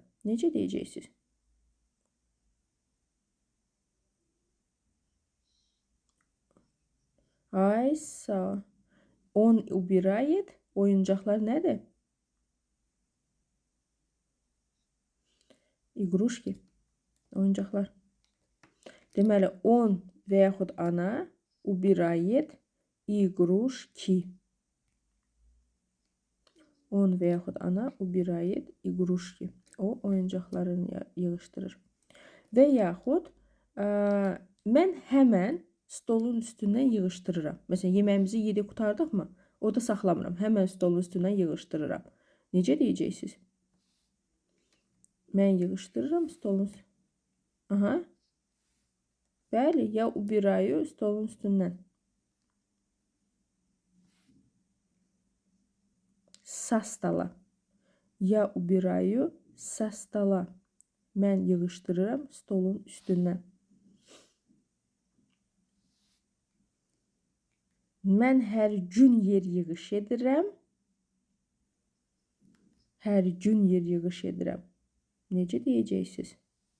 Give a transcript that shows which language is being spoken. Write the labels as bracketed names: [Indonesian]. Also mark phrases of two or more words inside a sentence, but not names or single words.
[Azerbaijani] Necə deyəcəksiniz? Aysa. [Russian] Он убирает. [Azerbaijani] Oyuncaqlar nədir? [Russian] İqruşki. [Azerbaijani] Oyuncaqlar. Deməli, on və yaxud ana [Russian] убирает игрушки. [Azerbaijani] On və yaxud ana [Russian] убирает игрушки. [Azerbaijani] O oyuncaqlarını yığışdırır. Və yaxud mən həmən stolun üstündən yığışdırıram. Məsələn, yeməyimizi yedik, qutardıq mı? O da saxlamıram. Həmən stolun üstündən yığışdırıram. Necə deyəcəksiniz? Mən yığışdırıram stolun üstündən. Aha. Bəli, [Russian] я убираю [Azerbaijani] stolun üstündən. [Russian] Со стола. Я убираю со стола. [Azerbaijani] Mən yığışdırıram stolun üstündən. Mən hər gün yer yığış edirəm. Hər gün yer yığış edirəm. Necə deyəcəksiniz?